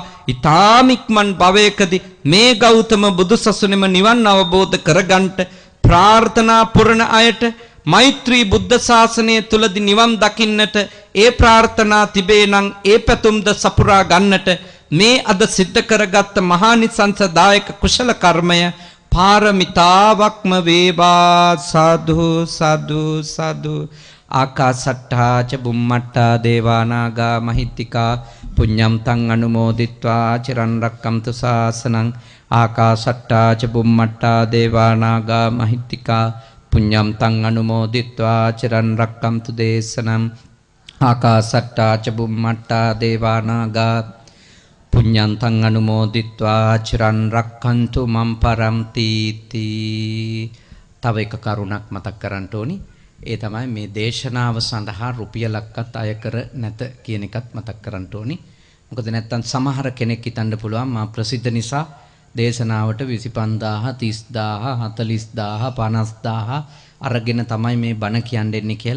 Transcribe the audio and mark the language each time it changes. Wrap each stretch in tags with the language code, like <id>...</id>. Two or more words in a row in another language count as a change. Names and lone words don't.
<si>ඊ타ම ඉක්මන් භවයකදී මේ ගෞතම බුදුසසුනේම නිවන් අවබෝධ කරගන්නට ප්‍රාර්ථනා පුරන අයට මෛත්‍රී බුද්ධ ශාසනය තුලදී නිවන් දකින්නට ඒ ප්‍රාර්ථනා තිබේ නම් ඒ පැතුම්ද සපුරා ගන්නට මේ අද සිද්ධ කරගත් මහානිසංසදායක කුශල කර්මය පාරමිතාවක්ම වේවා. සාදු සාදු සාදු.</si> <pi>ආකාසට්ඨා ච බුම්මට්ඨා දේවානාගා මහිත්‍තිකා පුඤ්ඤම් තං අනුමෝදිත්වා චිරන් රක්කන්තු ශාසනං. ආකාසට්ඨා ච බුම්මට්ඨා දේවානාගා මහිත්‍තිකා පුඤ්ඤම් තං අනුමෝදිත්වා චිරන් රක්කන්තු දේශනම්. ආකාසට්ඨා ච බුම්මට්ඨා දේවානාගා පුඤ්ඤම් තං අනුමෝදිත්වා චිරන් රක්කන්තු මම් පරම්ති තී.</pi> <si>තව එක කරුණක් මතක් කරන්න ඕනි. ඒ තමයි මේ දේශනාව සඳහා රුපියලක්වත් අය කර නැත කියන එකත් මතක් කරන්න ඕනි. මොකද නැත්තම් සමහර කෙනෙක් හිතන්න පුළුවන් මා ප්‍රසිද්ධ නිසා දේශනාවට 25000 30000 40000 50000 අරගෙන තමයි මේ බණ කියන්නේ කියලා.</si>